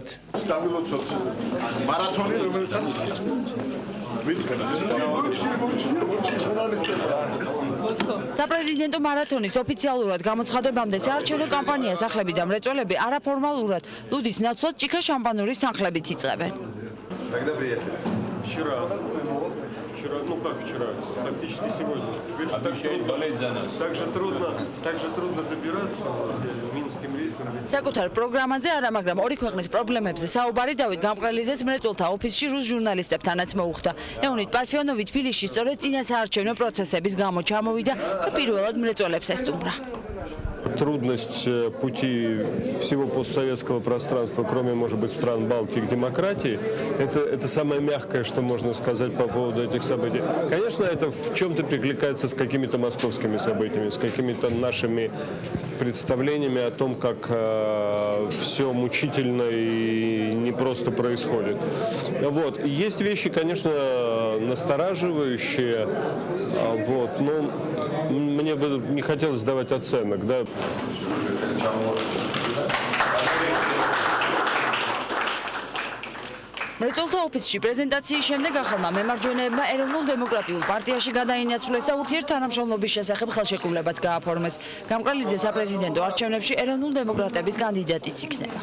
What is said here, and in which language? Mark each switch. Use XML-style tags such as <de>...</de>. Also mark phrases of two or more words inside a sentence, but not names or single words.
<ka>მარათონი რომელსაც საპრეზიდენტო მარათონის ოფიციალურად გამოცხადებამდე საარჩევნო კამპანიას ახლები და მრეწველები არაფორმალურად ლუდის ნაცვლად ჭიქა შამპანურის თანხლებით იწყებენ.</ka> <ru>Вчера, ну как вчера, фактически сегодня. Также трудно добираться минским рейсом.</ru> <ka>საკუთარ პროგრამაზე არა, მაგრამ 2 ქვეყნის პრობლემებზე საუბარი დავით გამყრელიძეს მრეწველთა ოფისში რუს ჟურნალისტებთანაც მოუხდა. ლეონიდ პარფიონოვი თბილისში სწორედ წინა საარჩევნო პროცესების გამო ჩამოვიდა და პირველად მრეწველებს ესტუმრა.</ka> <ru>Трудность пути всего постсоветского пространства, кроме, может быть, стран Балтии, к демократии, это самое мягкое, что можно сказать по поводу этих событий. Конечно, это в чем-то перекликается с какими-то московскими событиями, с какими-то нашими представлениями о том, как все мучительно и непросто происходит. Вот. Есть вещи, конечно, настораживающие, вот, но мне бы не хотелось давать оценок, да.</ru> <ka>მრეწველთა ოფისში პრეზენტაციის შემდეგ ახალმა მემარჯვენეებმა ეროვნულ დემოკრატიულ პარტიაში გადაინაცვლეს და ურთიერთთანამშრომლობის შესახებ ხელშეკრულებაც გააფორმეს. გამყრელიძე საპრეზიდენტო არჩევნებში ეროვნულ დემოკრატების კანდიდატიც იქნება.</ka>